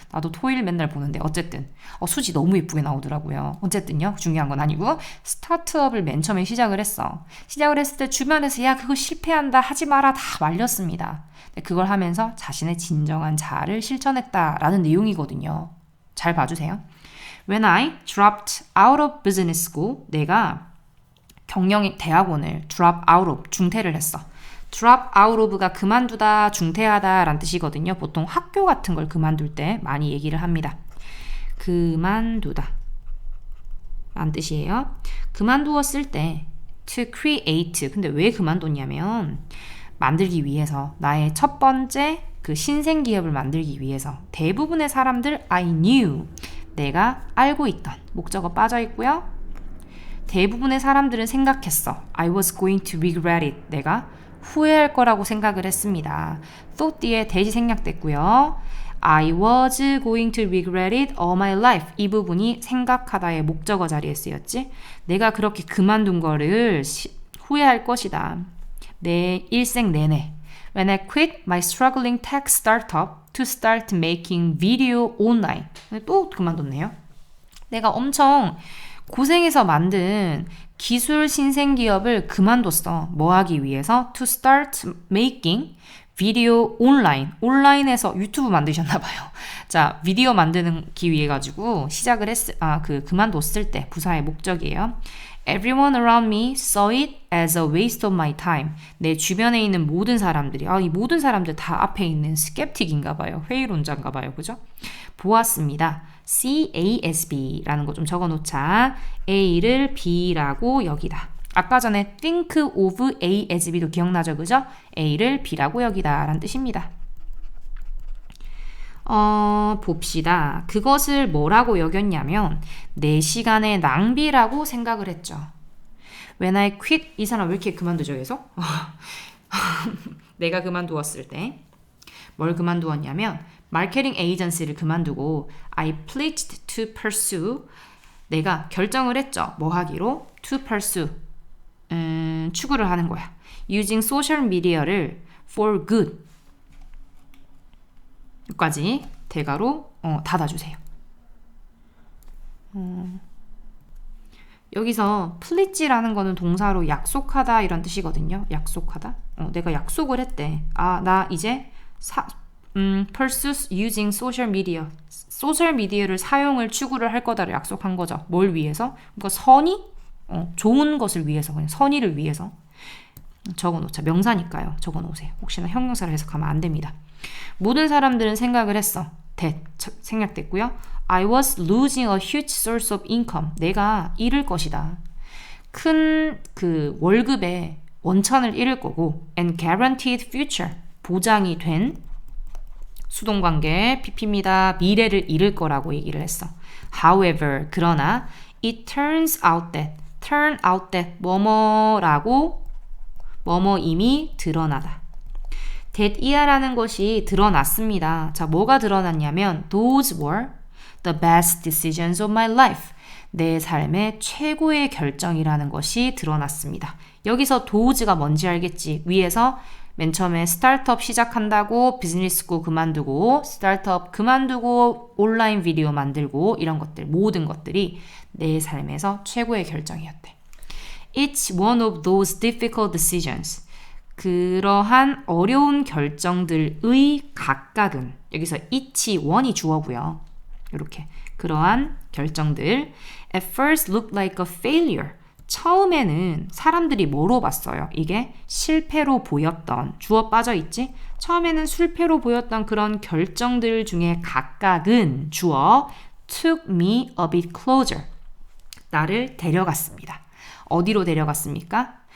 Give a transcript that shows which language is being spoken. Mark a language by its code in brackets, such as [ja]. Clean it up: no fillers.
[ko] 나도 토일 맨날 보는데 어쨌든 수지 너무 예쁘게 나오더라고요. 어쨌든요. 중요한 건 아니고 스타트업을 맨 처음에 시작을 했어. 시작을 했을 때 주변에서 야 그거 실패한다 하지 마라 다 말렸습니다. 그걸 하면서 자신의 진정한 자아를 실천했다라는 내용이거든요. 잘 봐주세요. [en] When I dropped out of business school, [ko] 내가 경영 대학원을 [en] drop out of, [ko] 중퇴를 했어. drop out of가 그만두다, 중퇴하다 라는 뜻이거든요. 보통 학교 같은 걸 그만둘 때 많이 얘기를 합니다. 그만두다 라는 뜻이에요. 그만두었을 때 to create, 근데 왜 그만뒀냐면 만들기 위해서 나의 첫 번째 그 신생 기업을 만들기 위해서 대부분의 사람들 [en] I knew, [ko] 내가 알고 있던 목적어 빠져 있고요. 대부분의 사람들은 생각했어. [en] I was going to regret it. [ko] 내가 후회할 거라고 생각을 했습니다. thought 뒤에 대시 생략됐고요. [en] I was going to regret it all my life. [ko] 이 부분이 생각하다의 목적어 자리에 쓰였지. 내가 그렇게 그만둔 거를 후회할 것이다. 내 일생 내내. [en] When I quit my struggling tech startup to start making video online. [ko] 또 그만뒀네요. 내가 엄청 고생해서 만든 기술 신생 기업을 그만뒀어. 뭐 하기 위해서? [en] To start making video online. [ko] 온라인에서 유튜브 만드셨나 봐요. 자, 비디오 만드기 위해 가지고 시작을 그만뒀을 때 부사의 목적이에요. [en] Everyone around me saw it as a waste of my time. [ko] 내 주변에 있는 모든 사람들이 이 모든 사람들 다 앞에 있는 스캡틱인가 봐요. 회의론자인가 봐요. 그죠? 보았습니다. CASB라는 거 좀 적어놓자. A를 B라고 여기다. 아까 전에 [en] think of A as B [ko] 도 기억나죠? 그죠? A를 B라고 여기다 라는 뜻입니다. 봅시다. 그것을 뭐라고 여겼냐면 내 시간의 낭비라고 생각을 했죠. When I quit, 이 사람 왜 이렇게 그만두죠 계속? 내가 그만두었을 때 뭘 그만두었냐면 마케팅 에이전시를 그만두고 [en] I pledged to pursue, [ko] 내가 결정을 했죠. 뭐 하기로? To pursue, 추구를 하는 거야. [en] Using social media를 for good [ko] 까지 대가로 닫아주세요. 여기서 pledge라는 거는 동사로 약속하다 이런 뜻이거든요. 약속하다. 내가 약속을 했대. 나 이제 [en] pursue using social media. [ko] 소셜 미디어를 사용을 추구를 할 거다를 약속한 거죠. 뭘 위해서? 그러니까 선의? 좋은 것을 위해서, 그냥 선의를 위해서. 적어놓자. 명사니까요. 적어놓으세요. 혹시나 형용사를 해석하면 안 됩니다. 모든 사람들은 생각을 했어. 생략됐고요. [en] I was losing a huge source of income. [ko] 내가 잃을 것이다. 큰 그 월급의 원천을 잃을 거고 [en] and guaranteed future. [ko] 보장이 된 수동관계 PP입니다. 미래를 잃을 거라고 얘기를 했어. [en] However, [ko] 그러나 [en] it turns out that [ko] 뭐뭐라고 뭐뭐임이 드러나다. that 이하라는 것이 드러났습니다. 자, 뭐가 드러났냐면 [en] those were the best decisions of my life. [ko] 내 삶의 최고의 결정이라는 것이 드러났습니다. 여기서 those가 뭔지 알겠지? 위에서 맨 처음에 스타트업 시작한다고 비즈니스 스쿨 그만두고 스타트업 그만두고 온라인 비디오 만들고 이런 것들 모든 것들이 내 삶에서 최고의 결정이었대. [en] It's one of those difficult decisions. [ko] 그러한 어려운 결정들의 각각은 여기서 each one이 주어고요. 이렇게 그러한 결정들 [en] at first looked like a failure. [ko] 처음에는 사람들이 뭐로 봤어요? 이게 실패로 보였던 주어 빠져 있지? 처음에는 실패로 보였던 그런 결정들 중에 각각은 주어 [en] took me a bit closer. [ko] 나를 데려갔습니다. 어디로 데려갔습니까?